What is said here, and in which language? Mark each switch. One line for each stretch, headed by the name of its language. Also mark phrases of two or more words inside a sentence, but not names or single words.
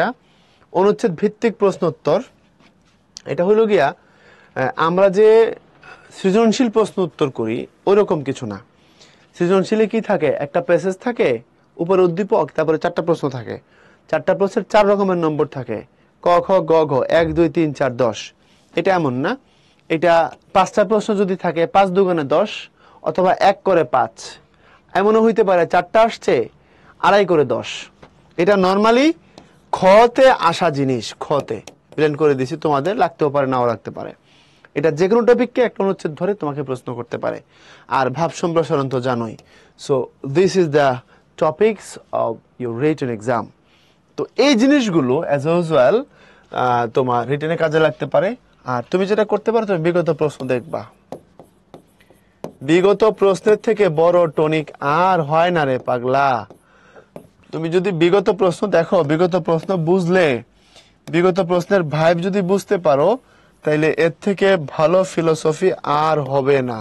Bangla: অনুচ্ছেদ ভিত্তিক প্রশ্ন উত্তর, এটা হলো গিয়া আমরা যে সৃজনশীল প্রশ্ন উত্তর করি ওইরকম কিছু না। সৃজনশীলে কি থাকে, একটা প্যাসেজ থাকে, উপরে উদ্দীপক, তারপরে 4টা প্রশ্ন থাকে, 4টা প্রশ্নের 4 রকমের নম্বর থাকে, ক খ গ ঘ, 1 2 3 4 10। এটা এমন না, এটা 5টা প্রশ্ন যদি থাকে, 5 2 10, অথবা 1 করে 5, এমনও হইতে পারে 4টা আসছে 2.5 করে 10। এটা নর্মালি খতে আসা জিনিস, খতে প্ল্যান করে দিছি, তোমাদের লাগতেও পারে নাও লাগতে পারে। এটা যে কোনো টপিককে একটা অনুচ্ছেদ ধরে তোমাকে প্রশ্ন করতে পারে। আর ভাব সম্প্রসারণ তো জানোই।
English: So this is the topics of your written exam.
Bangla: তো এই জিনিসগুলো
English: as usual
Bangla: তোমার রিটেনে কাজে লাগতে পারে। আর তুমি যেটা করতে পারো, তুমি বিগত প্রশ্ন দেখবা। বিগত প্রশ্নের থেকে বড় টনিক আর হয় না রে পাগলা। তুমি যদি বিগত প্রশ্ন দেখো, বিগত প্রশ্ন বুঝলে, বিগত প্রশ্নের ভাইব যদি বুঝতে পারো, তাইলে এর থেকে ভালো ফিলোসফি আর হবে না।